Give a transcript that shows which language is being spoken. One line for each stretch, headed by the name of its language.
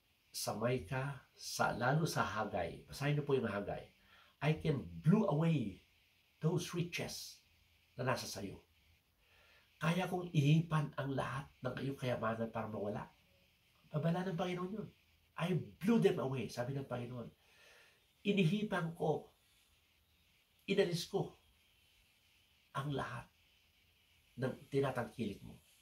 Filipino: Samay ka, lalo sa Hagay. Basahin niyo po yung Hagay.
English: I can blow away those riches
Filipino: na nasa sayo. Kaya kong ihipan ang lahat ng iyong kayamanan para mawala. Babala ng Panginoon yun.
English: I blew them away,
Filipino: sabi ng Panginoon. Inihipan ko, inalis ko ang lahat ng tinatangkilik mo.